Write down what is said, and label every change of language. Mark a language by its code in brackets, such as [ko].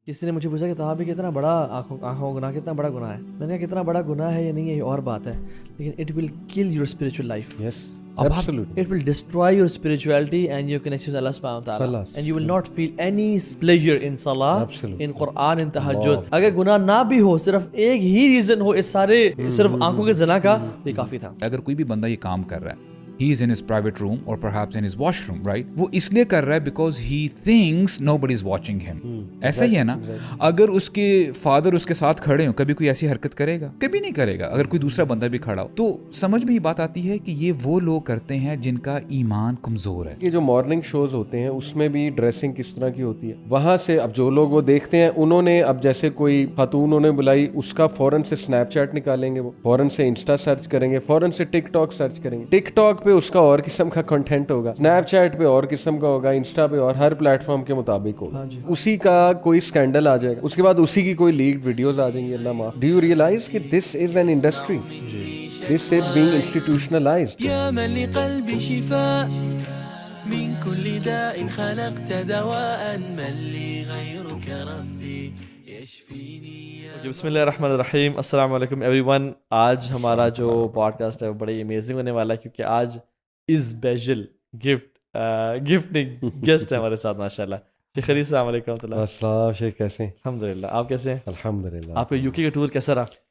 [ur] کسی نے مجھے پوچھا کہ صحابی کتنا بڑا آنکھوں کا گناہ کتنا بڑا گناہ ہے. میں نے کہا کتنا بڑا گناہ ہے یا نہیں ہے یہ اور بات ہے, لیکن [en] It will kill your spiritual life. Yes, absolutely. It will destroy your spirituality and your connection with Allah subhanahu wa ta'ala. [ar] Khalas. [en] And you will not feel any pleasure in salah, Absolutely. in Quran, in tahajjud. [ur] اگر گناہ نہ بھی ہو, صرف ایک ہی reason ہو اس سارے صرف آنکھوں کے زنا کا, تو یہ کافی تھا. اگر کوئی بھی بندہ یہ کام کر رہا ہے, [en] he is in his private room or perhaps in his washroom, right? [ur] وہ اس لیے کر رہا ہے [en] because he thinks nobody is watching him. [ur] ایسا ہی ہے نا, اگر اس کے فادر اس کے ساتھ کھڑے ہوں, کبھی کوئی ایسی حرکت کرے گا؟ کبھی نہیں کرے گا. اگر کوئی دوسرا بندہ بھی کھڑا ہو, تو سمجھ میں یہ بات آتی ہے کہ یہ وہ لوگ کرتے ہیں جن کا ایمان کمزور ہے. یہ جو مارننگ شوز ہوتے ہیں اس میں بھی ڈریسنگ کس طرح کی ہوتی ہے, وہاں سے اب جو لوگ وہ دیکھتے ہیں, انہوں نے اب جیسے کوئی خاتون انہوں نے بلائی, اس کا فوراً سے اسنیپ چیٹ نکالیں گے, وہ فوراً سے انسٹا سرچ کریں گے, فوراً سے ٹک ٹاک سرچ کریں گے. ٹک ٹاک پہ اس کا اور قسم کا کنٹینٹ ہوگا, اسنیپ چیٹ پہ اور قسم کا ہوگا, انسٹا پہ اور, ہر پلیٹ فارم کے مطابق ہوگا. اسی کا کوئی اسکینڈل آ جائے گا, اس کے بعد اسی کی کوئی لیکڈ ویڈیوز آ جائیں گی. اللہ معاف. [en] Do you realise کہ this is an industry, this is being institutionalised. [ar] يا من لقلبي شفاء من كل داء خلقت دواء من لي غيرك ربي يشفيني. [ur] بسم اللہ الرحمن الرحیم. السلام علیکم ایوری ون. آج ہمارا جو پوڈ کاسٹ ہے وہ بڑی امیزنگ ہونے والا ہے, کیونکہ آج اسپیشل گفٹنگ گیسٹ ہے ہمارے ساتھ ماشاء اللہ. شیخ علی السلام علیکم و رحمۃ اللہ. السلام شیخ, کیسے ہیں؟ الحمد للہ, آپ کیسے ہیں؟ الحمد للہ. آپ کا یو کے کا ٹور کیسا رہا؟